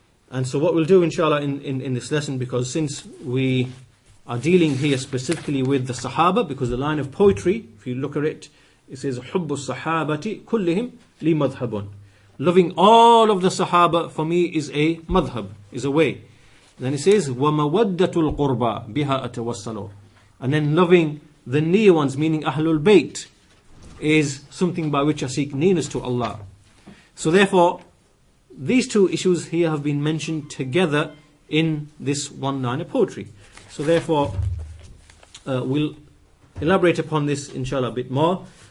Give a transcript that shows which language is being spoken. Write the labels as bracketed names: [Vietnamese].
[English] And so what we'll do inshallah in this lesson, because since we are dealing here specifically with the Sahaba, because the line of poetry, if you look at it, it says [Arabic] حُبُّ الصَّحَابَةِ كُلِّهِمْ لِي مَذْهَبٌ. [English] Loving all of the Sahaba for me is a madhab, is a way. Then it says [Arabic] وَمَوَدَّةُ الْقُرْبَى بِهَا أَتَوَسَّلُ. [English] And then loving the near ones, meaning Ahlul Bayt, is something by which I seek nearness to Allah. So therefore, these two issues here have been mentioned together in this one line of poetry. So therefore, we'll elaborate upon this inshallah a bit more.